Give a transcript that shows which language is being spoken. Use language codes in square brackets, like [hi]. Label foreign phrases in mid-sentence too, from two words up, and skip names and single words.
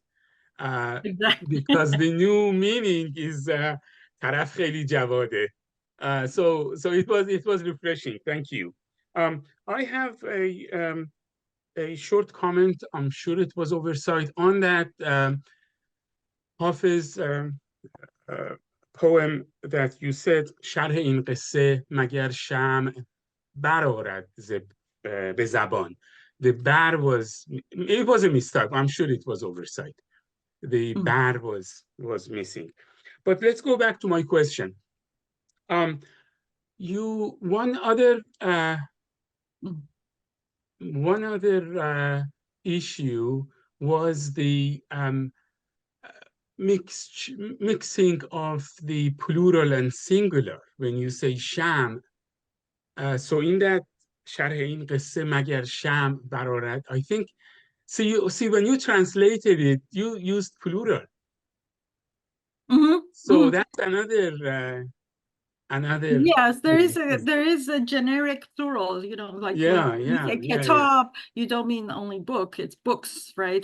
[en] Exactly. Because the new meaning is [fa] طرف خیلی جواده. [en] So it was refreshing. Thank you. I have a short comment. I'm sure it was oversight on that Hafiz poem that you said [fa] شرح این قصه مگر شمع برآرد به زبان. [en] The bar was, it was a mistake. I'm sure it was oversight. The bar was missing. But let's go back to my question. One other issue was the mixing of the plural and singular when you say sham. So in that [fa] شرح این قصه مگر شمع برآرد, [en] I think, see when you translated it, you used plural. So that's another yes, there is a generic plural, like when you say kitab, you don't mean only book, it's books, right?